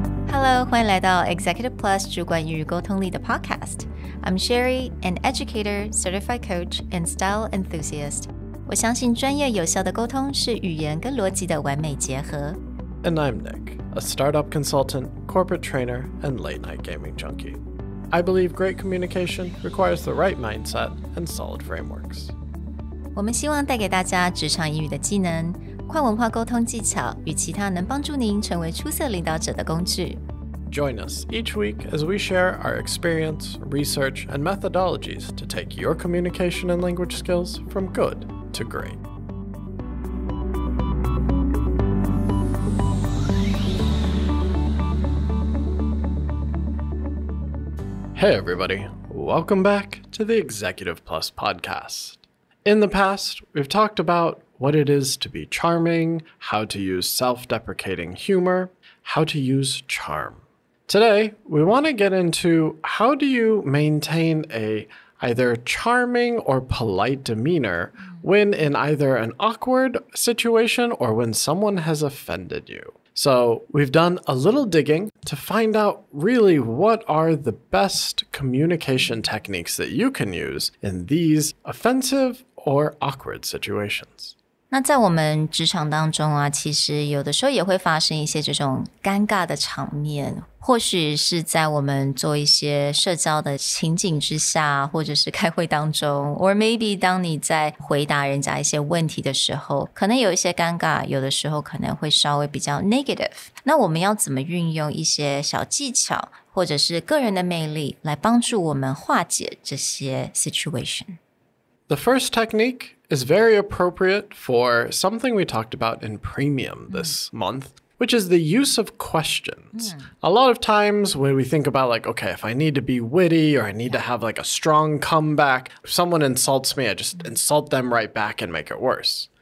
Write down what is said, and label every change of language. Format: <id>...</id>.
<en>Hello，</en> <zh>欢迎来到 Executive Plus 主管与沟通力的 Podcast。</zh> <en>I'm Sherry, an educator, certified coach, and style enthusiast.</en> <zh>我相信专业有效的沟通是语言跟逻辑的完美结合。</zh> <en>And I'm Nick, a startup consultant, corporate trainer, and late-night gaming junkie. I believe great communication requires the right mindset and solid frameworks.</en> <zh>我们希望带给大家职场英语的技能、跨文化沟通技巧与其他能帮助您成为出色领导者的工具。</zh> <en>Join us each week as we share our experience, research, and methodologies to take your communication and language skills from good to great. Hey everybody, welcome back to the Executive Plus podcast. In the past, we've talked about what it is to be charming, how to use self-deprecating humor, how to use charm. Today, we want to get into how do you maintain a either charming or polite demeanor when in either an awkward situation or when someone has offended you. So we've done a little digging to find out really what are the best communication techniques that you can use in these offensive or awkward situations.</en> <zh>那在我们职场当中啊，其实有的时候也会发生一些这种尴尬的场面，或许是在我们做一些社交的情景之下，或者是开会当中</zh> <en>or maybe</en> <zh>当你在回答人家一些问题的时候，可能有一些尴尬，有的时候可能会稍微比较 negative。那我们要怎么运用一些小技巧或者是个人的魅力来帮助我们化解这些 situation？The</zh> <en>first technique is very appropriate for something we talked about in Premium this month, which is the use of questions. A lot of times when we think about like, okay, if I need to be witty or I need to have like a strong comeback, if someone insults me, I just insult them right back and make it worse.</en>